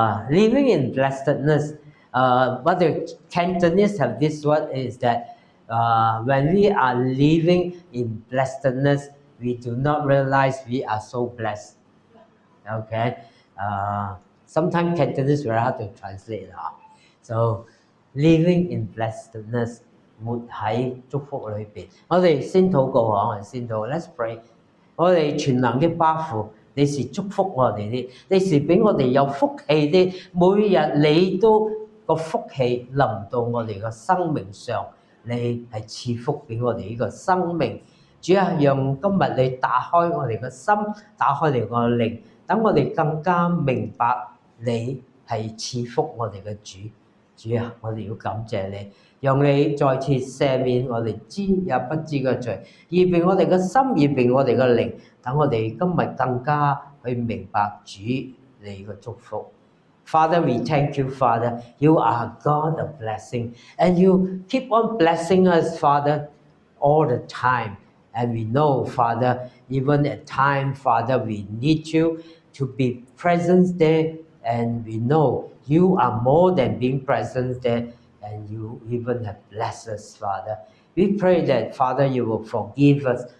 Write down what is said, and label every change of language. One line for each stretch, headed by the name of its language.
English: Living in blessedness, what the Cantonese have this word is that when we are living in blessedness, we do not realize we are so blessed. Okay. Sometimes Cantonese very hard to translate. So living in blessedness,
Cantonese: 活喺祝福裏邊。我哋先禱告我哋先禱告
English: Let's pray.
Cantonese: 我哋全能嘅巴父。你是祝福我哋啲，你是俾我哋有福氣啲，每日你都個福氣臨到我哋個生命上，你係賜福俾我哋呢個生命。主啊，讓今日你打開我哋個心，打開你個靈，等我哋更加明白你係賜福我哋嘅主。主啊，我哋要感謝你，讓你再次赦免我哋知也不知嘅罪，預備我哋嘅心，預備我哋嘅靈。等我哋今日更加去明白主你嘅祝福。
English: Father, we thank you, Father. You are God of blessing, and you keep on blessing us, Father, all the time. And we know, Father, even at time, Father, we need you to be present there, and we know you are more than being present there, and you even have blessed us, Father. We pray that, Father, you will forgive us